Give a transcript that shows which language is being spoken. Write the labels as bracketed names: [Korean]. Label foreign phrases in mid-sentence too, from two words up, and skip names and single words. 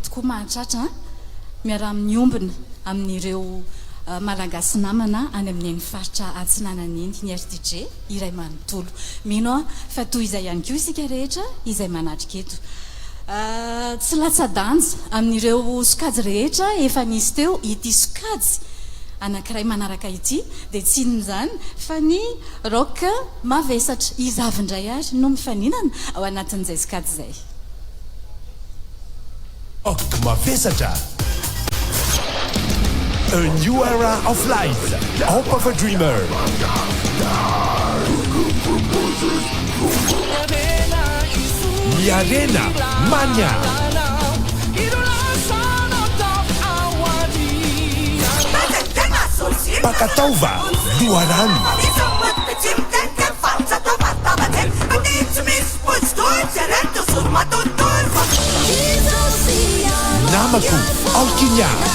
[Malagasy] tokoa mahatratra miara amin'ny ombina amin'ireo malagasy namana any amin'iny faritra atsinanany iny ny RDJ iray manontolo mino fa toy izay ihany koa isika rehetra izay manatrika eto tsy latsa-danja amin'ireo sokajy rehetra efa nisy teo ity sokajy anankiray manaraka ity dia tsy inon'izany fa ny rock mavesatra izavindray ary no mifaninana ao anatin'izay sokajy izay rock mavesatra a new era of life hope of a dreamer ny arena mania Pakatova Duaran Namaku Alkinya